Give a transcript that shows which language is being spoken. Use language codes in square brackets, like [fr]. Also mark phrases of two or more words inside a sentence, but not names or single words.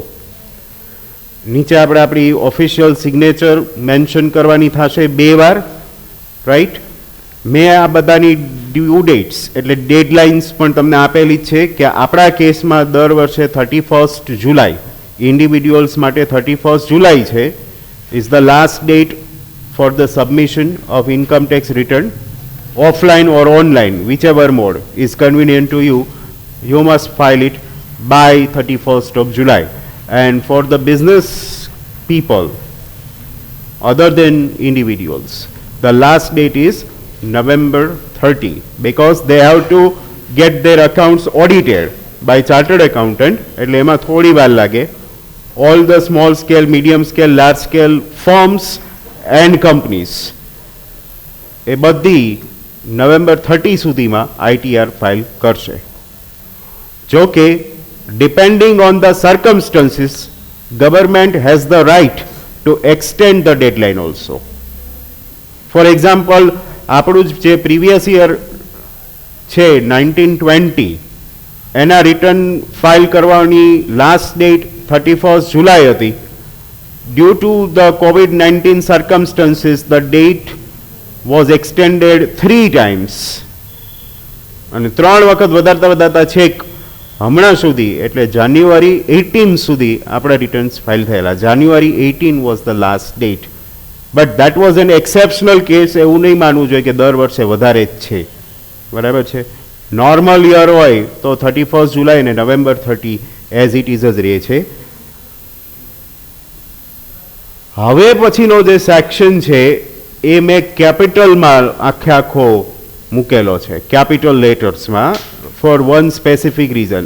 [gu] નીચે આપણે આપણી [en] official signature mention [gu] કરવાની થશે 2 વાર, રાઈટ. મેં આ બધાની [en] due dates [gu] એટલે ડેડલાઇન્સ પણ તમને આપેલી જ છે કે આપણા કેસમાં દર વર્ષે 31st જુલાઈ ઇન્ડિવિડ્યુઅલ્સ માટે 31st જુલાઈ છે [en] is the last date for the submission of income tax return, offline or online, whichever mode is convenient to you, you must file it by 31st of July. And for the business people, other than individuals, the last date is November 30, because they have to get their accounts audited by chartered accountant. [gu] એટલે એમાં થોડી વાર લાગે. [en] All the small scale, medium scale, large scale firms and companies [gu] એ બધી નવેમ્બર 30 સુધીમાં ITR ફાઇલ કરશે. જો કે [en] depending on the circumstances, government has the right to extend the deadline also. For example, [gu] આપણું જે [en] previous year [gu] છે 1920 એના રિટર્ન ફાઇલ કરવાની લાસ્ટ ડેટ 31st જુલાઈ હતી. [en] Due to the COVID-19 circumstances, the date was extended 3 times. [gu] અને 3 વખત વધારતા છેક હમણાં સુધી, એટલે જાન્યુઆરી 18 સુધી આપણા રિટર્ન્સ ફાઇલ થયેલા. [en] જાન્યુઆરી 18 was the last date. But that was an exceptional case. [gu] એવું નહીં માનવું જોઈએ કે દર વર્ષે વધારે જ છે. બરાબર છે. [en] normal year [gu] હોય તો 31st જુલાઈ અને નવેમ્બર 30 [en] as it is [gu] જ રહે છે. હવે પછીનો જે સેક્શન છે એ મેં કેપિટલમાં આખો મૂકેલો છે, કેપિટલ લેટર્સમાં, [en] for one specific reason.